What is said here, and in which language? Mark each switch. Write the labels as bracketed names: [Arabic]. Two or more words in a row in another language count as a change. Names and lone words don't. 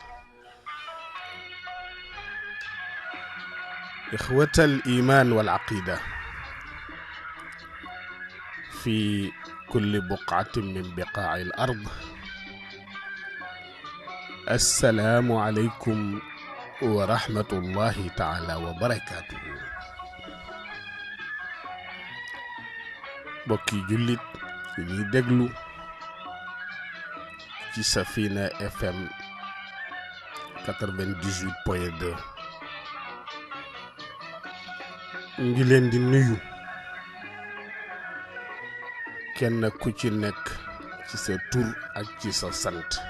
[Arabic] إخوة الإيمان والعقيدة في كل بقعة من بقاع الأرض، السلام عليكم ورحمة الله تعالى وبركاته. [Wolof] mbokk jullit ñi déglu ci Safina FM 98.2 ngi leen di nuyu kenn ku ci nekk ci sa tur ak ci sa sant.